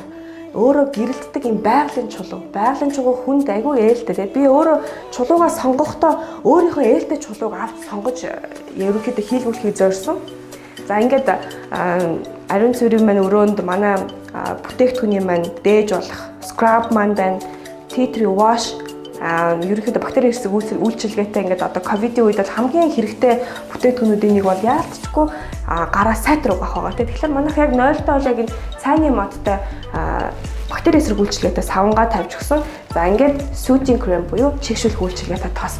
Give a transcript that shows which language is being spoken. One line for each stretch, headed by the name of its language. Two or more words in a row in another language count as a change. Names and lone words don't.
Mongolian: Өөрөө гэрэлтдэг юм байгалийн чулуу. Байгалийн чулуу хүнд айгүй ээлтэй. Би өөрөө чулуугаа сонгохдоо өөрийнхөө ээлтэй чулууг авч сонгож ерөнхийдөө хийлгүүлэхийг зорьсон. За ингээд ариун цэврийн маань өрөөнд манай бүтээгдэхүүний маань дээж болох scrub маань байна.
English: Tea tree wash
Mongolian: ерөнхийдөө бактери хэрсэг үйлчилгээтэй ингээд одоо ковидын үед бол хамгийн хэрэгтэй бүтээгдэхүүнүүдийн нэг бол яалтчгүй гараа сайтар угаах байгаа. Тэгэхээр манайх яг 0-той бол яг энэ цайны модтой бактери хэрсэг үйлчилгээтэй савнгаа тавьж өгсөн. За ингээд сүүжин крем буюу чигшүүлэх үйлчилгээтэй тос.